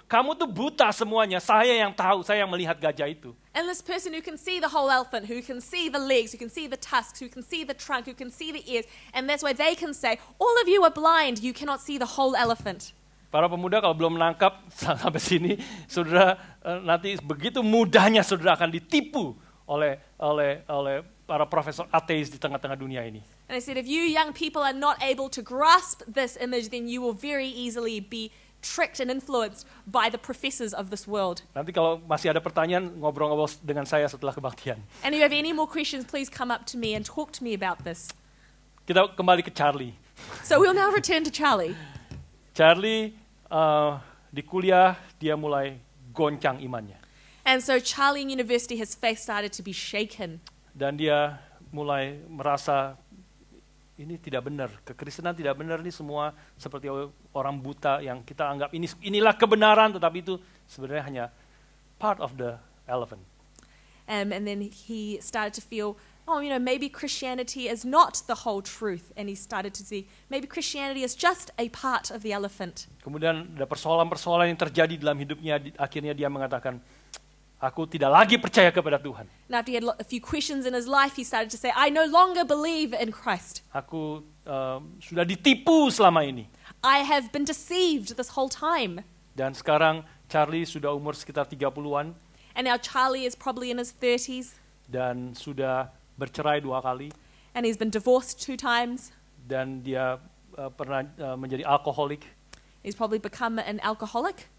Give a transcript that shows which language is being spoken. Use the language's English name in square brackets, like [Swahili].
[Indonesian] Kamu tuh buta semuanya, saya yang tahu, saya yang melihat gajah itu. [English] And this person who can see the whole elephant, who can see the legs, who can see the tusks, who can see the trunk, who can see the ears, and that's why they can say, all of you are blind, you cannot see the whole elephant. [Indonesian] Para pemuda kalau belum menangkap sampai sini, saudara nanti begitu mudahnya saudara akan ditipu oleh para profesor ateis di tengah-tengah dunia ini. [English] And I said, if you young people are not able to grasp this image, then you will very easily be tricked and influenced by the professors of this world. [Indonesian] Nanti kalau masih ada pertanyaan, ngobrol-ngobrol dengan saya setelah kebaktian. [English] And if you have any more questions, please come up to me and talk to me about this. [Indonesian] Kita kembali ke Charlie. [English] So we'll now return to Charlie. [Indonesian] Charlie di kuliah dia mulai goncang imannya. [English] And so Charlie in university, his faith started to be shaken. [Indonesian] Dan dia mulai merasa ini tidak benar, kekristenan tidak benar, ini semua seperti orang buta yang kita anggap inilah kebenaran, tetapi itu sebenarnya hanya [English] part of the elephant. And then he started to feel, maybe Christianity is not the whole truth. And he started to see, maybe Christianity is just a part of the elephant. [Indonesian] Kemudian ada persoalan-persoalan yang terjadi dalam hidupnya, akhirnya dia mengatakan, aku tidak lagi percaya kepada Tuhan. [English] And after he had a few questions in his life, he started to say, I no longer believe in Christ. [Indonesian] Aku sudah ditipu selama ini. [English] I have been deceived this whole time. [Indonesian] Dan sekarang Charlie sudah umur sekitar 30-an. [English] And now Charlie is probably in his 30s. [Indonesian] Dan sudah bercerai 2 kali. [English] And he's been divorced 2 times. [Indonesian] Dan dia pernah menjadi alkoholik. [English] He's probably become an alcoholic,